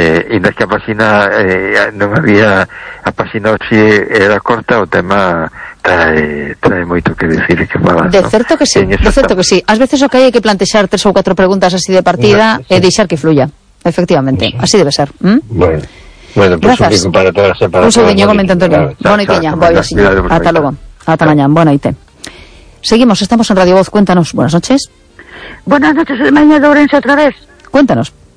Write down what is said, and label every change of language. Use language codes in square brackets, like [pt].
[gl] Inda que a página non había, a página si era corta, o tema trae moito que decir e que falar. De certo, ¿no? Que sí, de certo que sí. Ás veces o que hai que plantexar tres ou cuatro preguntas así de partida e deixar que fluya. Efectivamente, así debe ser. [es] Bueno, pues gracias. Un pico para todas. Un saludo, comenta Antonio. Boniteña, voy a seguir. Hasta luego. Hasta mañana. Buena noche. Seguimos, estamos en Radio Voz. Cuéntanos, buenas noches. Buenas noches, el mañana de Orense otra vez. Cuéntanos.